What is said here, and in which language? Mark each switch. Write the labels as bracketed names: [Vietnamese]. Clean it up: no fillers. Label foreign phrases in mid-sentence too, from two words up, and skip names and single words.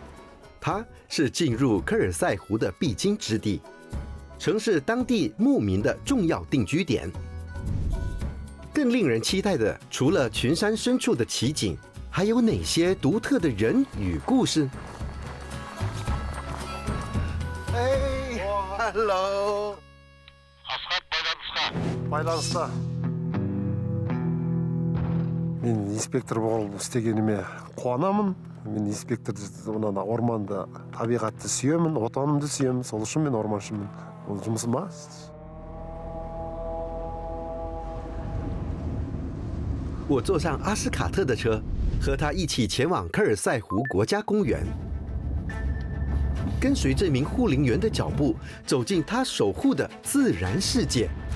[Chinese] 它是进入科尔塞湖的必经之地，曾是当地牧民的重要定居点。更令人期待的，除了群山深处的奇景，还有哪些独特的人与故事？ [English] Hey, hello. [Kazakh] байланыста. Мен инспектор болып істегеніме қуанамын. Мен инспектор мына орманды, табиғатты сүйемін, отанымды сүйемін. Сол үшін мен орманшымын. Ол жұмысым ба? [Chinese] 我坐上阿斯卡特的车，和他一起前往科尔塞湖国家公园，跟随这名护林员的脚步，走进他守护的自然世界。